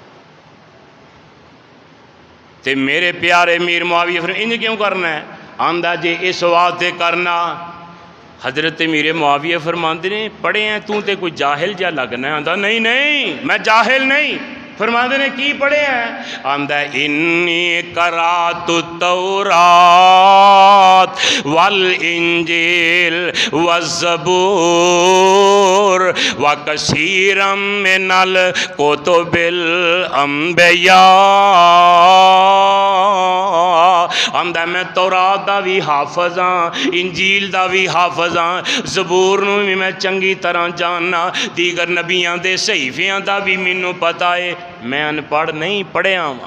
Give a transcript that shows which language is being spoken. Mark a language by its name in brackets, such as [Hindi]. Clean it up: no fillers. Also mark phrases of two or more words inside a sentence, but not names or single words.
[Punjabi] تے میرے پیارے میر معاویہ فیر اینج کیوں کرنا ہے? آندا جے اس واسطے کرنا. حضرت میرے معاویہ فرماتے نے، پڑھے ہیں تو تو کوئی جاہل جا لگنا ہے. آندا نہیں نہیں میں جاہل نہیں. فرماتے نے کی پڑھے ہیں؟ آندا [Arabic] إني قرأت التوراة والإنجيل والزبور وكثيرا من كتب الأنبياء. [Punjabi] آندا میں تورات دا بھی حافظ ہاں، انجیل دا بھی حافظ ہاں، زبور نوں بھی میں چنگی طرح جاننا، دیگر نبیاں دے صحیفیاں دا بھی مینوں پتا ہے، میں ان پڑھ نہیں پڑھیا وا.